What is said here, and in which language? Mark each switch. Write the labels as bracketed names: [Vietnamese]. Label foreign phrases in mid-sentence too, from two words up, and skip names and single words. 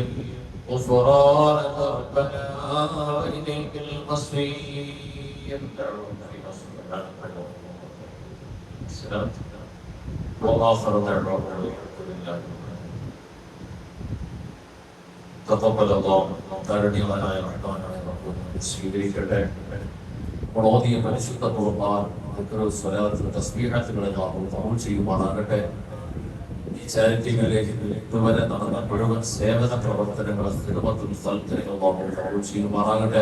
[Arabic] غفرانك ربنا فإليك المصير. وآخر دعوانا تقبل الله [Malayalam] ധാരണീയമായ റഹ്മാനായ റബ്ബ് സ്വീകരിക്കട്ടെ. ഓതിയ പരിശുദ്ധ ഖുർആൻ സ്വലാത്ത് തസ്ബീഹത്തുകളെ കബൂൽ ചെയ്യുമാറാകട്ടെ. ഈ ചാരിറ്റി മേഖലയിൽ ഇതുവരെ നടന്ന മുഴുവൻ സേവന പ്രവർത്തനങ്ങളും [Arabic] خدمة الخلق [Malayalam] കബൂൽ ചെയ്യുമാറാകട്ടെ.